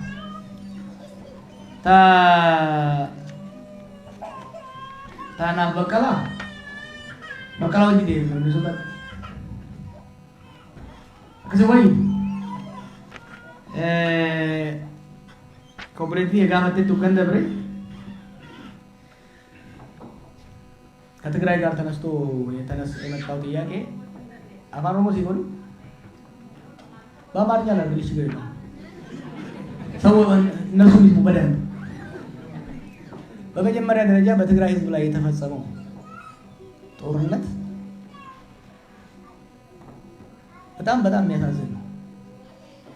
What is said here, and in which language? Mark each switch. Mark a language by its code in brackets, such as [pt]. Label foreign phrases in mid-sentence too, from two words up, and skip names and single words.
[om] Tanah Bakkala wajji deemna misoota akkasii wayyu kooperaatiivii gaafattee tukkan dabre [am] ከትግራይ ጋር ተነስቶ የመጣው ጥያቄ አፋን ኦሮሞ ሲሆን በአማርኛ ላድርግልሽ ችግር የለውም። ሰው እነሱ ይስሙ በደንብ። በመጀመሪያ ደረጃ በትግራይ ህዝብ ላይ የተፈጸመው ጦርነት በጣም የሚያሳዝን ነው።